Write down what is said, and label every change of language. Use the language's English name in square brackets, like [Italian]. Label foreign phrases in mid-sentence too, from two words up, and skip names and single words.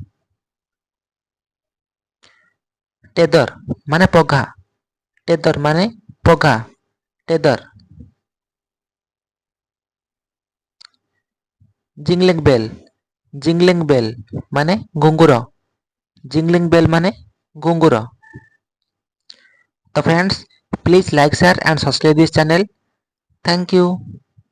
[Odia] ଟେଦର ମାନେ ପଘା। ଟେଦର ମାନେ ପଘା। ଟେଦର। [English] jingling bell jingling bell [Odia] ମାନେ ଘୁଙ୍ଗୁର। [English] jingling bell [Odia] ମାନେ ଘୁଙ୍ଗୁର। ତ [English] फ्रेंड्स, please like, share and subscribe this channel. Thank you.